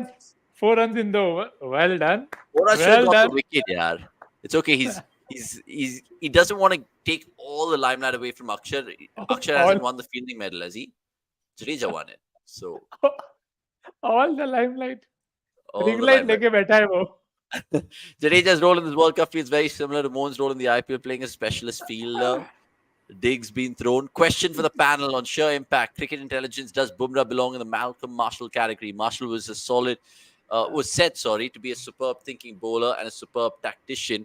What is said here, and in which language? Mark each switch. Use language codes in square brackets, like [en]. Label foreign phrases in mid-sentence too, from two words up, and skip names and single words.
[en] runs. 4 runs in the over. Well done. Bora should have Well got the done. wicket, yeah. It's okay. He doesn't want to take all the limelight away from Akshar. Akshar hasn't won the fielding medal, has he? Jadeja won it. So All the limelight. all Ring the light limelight. [hi] ले के बैठा है वो. [en] Jadeja's role in this World Cup feels very similar to Mohan's role in the IPL, playing a specialist fielder. Digs being thrown. Question for the panel on sheer impact. Cricket intelligence. Does Bumrah belong in the Malcolm Marshall category? Marshall was said to be a superb thinking bowler and a superb tactician.